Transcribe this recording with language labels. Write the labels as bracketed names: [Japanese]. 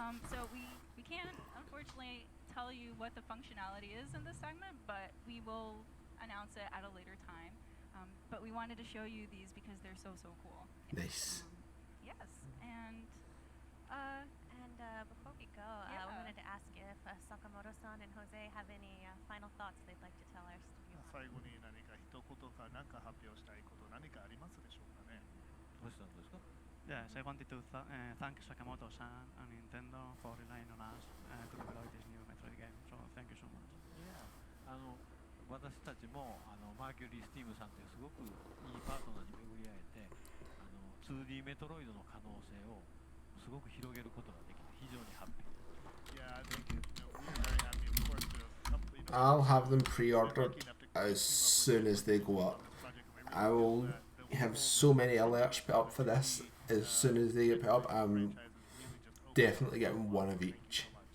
[English] So we can't unfortunately tell you what the functionality is in this segment, but we will announce it at a later time. But we wanted to show you these because they're so cool. Nice. Yes, and before we go, we wanted to ask if Sakamoto-san and Jose have any final thoughts they'd like to tell our studio. [Japanese] 最後に何か一言か何か発表したいこと何かありますでしょうかね。どうしたんですか? [English] Yes, I wanted to thank Sakamoto-san and Nintendo for relying on us to develop this new Metroid game. So thank you so much. Yeah. [Japanese] 私たちもマーキュリー・スティームさんというすごくいいパートナーに巡り会えて2D メトロイドの可能性をすごく広げることができて非常にハッピー。 [English] Yeah, I think we're very happy, of course, to complete. I'll have them pre-ordered as soon as they go up. I will have so many alerts put up for this as soon as they get put up, I'm definitely getting one of each.